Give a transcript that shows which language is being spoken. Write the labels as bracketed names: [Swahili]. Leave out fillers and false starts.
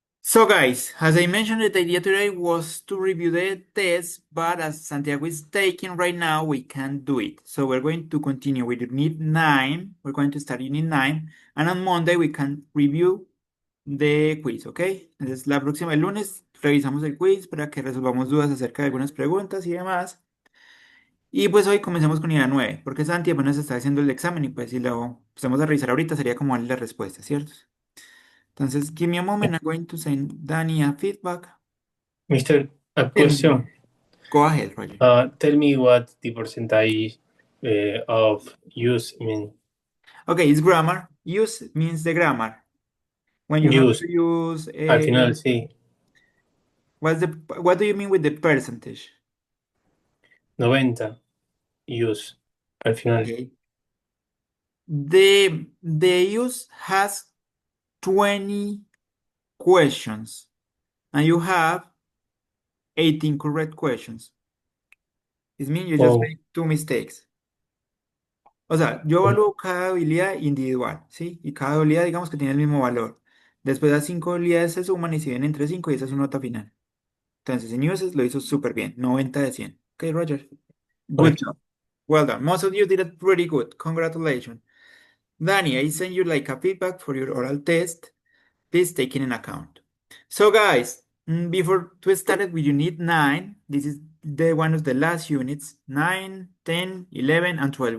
[English] So guys, as I mentioned, the idea today was to review the test, but as Santiago is taking right now, we can't do it. So we're going to continue with Unit 9. We're going to start Unit 9, and on Monday we can review the quiz, ¿ok? [Spanish] Entonces la próxima, el lunes, revisamos el quiz para que resolvamos dudas acerca de algunas preguntas y demás. Y pues hoy comencemos con Unidad 9, porque Santi apenas está haciendo el examen y pues si lo empezamos a revisar ahorita sería como darle la respuesta, ¿cierto? [English] Entonces, give me a moment, I'm going to send Danny a feedback. Mister, a And question. go ahead, Roger. Tell me what the percentage of use mean. Okay, it's grammar. Use means the grammar. When you have Use. to use, [Spanish] Al final, sí. [English] what do you mean with the percentage? [Spanish] 90. Use. Al final. [English] Okay. The use has 20 questions, and you have 18 correct questions. It means you just Oh. make 2 mistakes. [Spanish] O sea, yo evalúo cada habilidad individual, ¿sí? Y cada habilidad, digamos que tiene el mismo valor. Después las 5 habilidades se suman y se ven entre 5 y esa es su nota final. Entonces, en uses lo hizo súper bien, 90 de 100. [English] Ok, Roger. Good Okay. job. Well done. Most of you did it pretty good. Congratulations. Danny, I sent you like a feedback for your oral test. Please take it in account. So guys, before to start with unit 9, this is the one of the last units, 9, 10, 11, and 12.